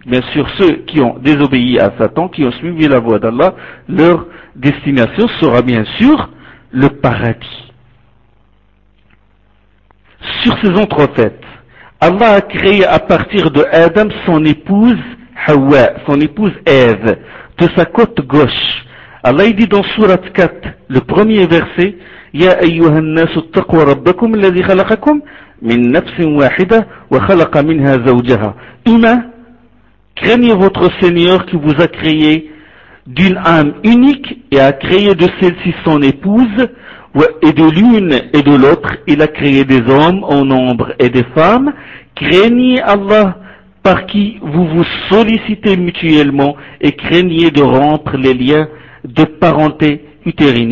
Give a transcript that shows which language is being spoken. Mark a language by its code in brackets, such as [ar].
[fr] Bien sûr, ceux qui ont désobéi à Satan, qui ont suivi la voie d'Allah, leur destination sera bien sûr le paradis. Sur ces entrefaites, Allah a créé à partir de Adam son épouse Hawa, son épouse Ève, de sa côte gauche. Allah dit dans Sourate 4, le premier verset, [ar] يَا أَيُّهَا النَّاسُ اتَّقُوا رَبَّكُمْ الَّذِي خَلَقَكُمْ مِنْ نَفْسٍ وَاحِدَةٍ وَخَلَقَ مِنْهَا زَوْجَهَا. [fr] Humain, craignez votre Seigneur qui vous a créé d'une âme unique et a créé de celle-ci son épouse, et de l'une et de l'autre, il a créé des hommes en nombre et des femmes. Craignez Allah par qui vous vous sollicitez mutuellement et craignez de rompre les liens de parenté utérine.